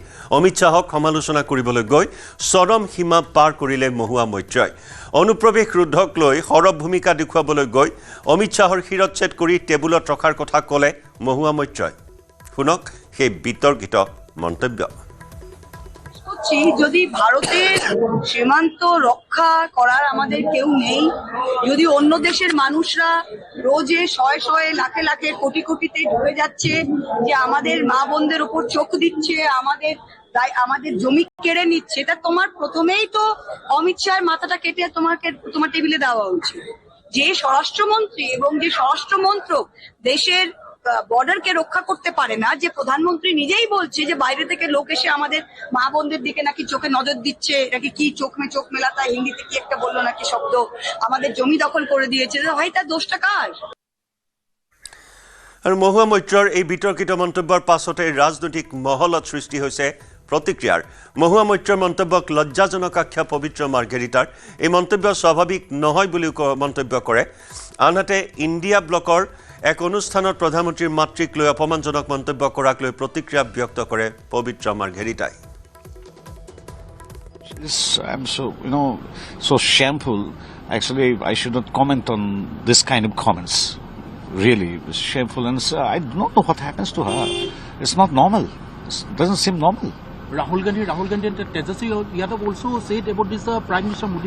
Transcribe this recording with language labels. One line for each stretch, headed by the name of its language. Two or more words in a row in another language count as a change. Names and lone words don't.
Assamese: অমিত শাহক সমালোচনা কৰিবলৈ গৈ চৰম সীমা পাৰ কৰিলে মহুৱা মৈত্ৰই। অনুপ্ৰৱেশ ৰোধক লৈ সৰব ভূমিকা দেখুৱাবলৈ গৈ অমিত শাহৰ শিৰচ্ছেদ কৰি টেবুলত ৰখাৰ কথা ক'লে মহুৱা মৈত্ৰই। শুনক সেই বিতৰ্কিত মন্তব্য।
Bangla: যদি ভারতের সীমান্ত রক্ষা করার আমাদের কেউ নেই, যদি অন্য দেশের মানুষরা রোজে শয়ে শয়ে লাখে লাখে কোটি কোটিতে ঢুকে যাচ্ছে, যে আমাদের মা বোনদের উপর চোখ দিচ্ছে, আমাদের জমি কেড়ে নিচ্ছে, তা তোমার প্রথমেই তো অমিত শাহের মাথাটা কেটে তোমার টেবিলে দেওয়া উচিত। যে স্বরাষ্ট্রমন্ত্রী এবং যে স্বরাষ্ট্র মন্ত্রক দেশের বর্ডারকে রক্ষা করতে পারে না, যে প্রধানমন্ত্রী নিজেই বলছে যে বাইরে থেকে লোক এসে আমাদের মা বোনদের দিকে নাকি চোখে নজর দিচ্ছে, নাকি কি চোখ মেলাতা হিন্দিতে কি একটা বললো নাকি শব্দ, আমাদের জমি দখল করে দিয়েছে, ভাই তার দোষটা কার?
Assamese: আৰু মহুৱা মৈত্ৰৰ এই বিতৰ্কিত মন্তব্যৰ পাছতে ৰাজনৈতিক মহলত সৃষ্টি হৈছে প্ৰতিক্ৰিয়াৰ। মহুৱা মৈত্ৰৰ মন্তব্যক লজ্জাজনক আখ্যা পবিত্ৰ মাৰ্ঘেৰিটাৰ। এই মন্তব্য স্বাভাৱিক নহয় বুলিও মন্তব্য কৰে। আনহাতে ইণ্ডিয়া ব্লকৰ এক অনুষ্ঠানত প্ৰধানমন্ত্ৰীৰ মাতৃক লৈ অপমানজনক মন্তব্য কৰাক লৈ প্ৰতিক্ৰিয়া ব্যক্ত কৰে পবিত্ৰ মাৰ্ঘেৰিটাই।
English: I'm so shameful. Actually, I should not comment on this kind of comments. Really, it's shameful, and I don't know what happens to her. It's not normal. It doesn't seem normal. Rahul Gandhi and Tejasvi Yadav also said about this Prime Minister Modi's...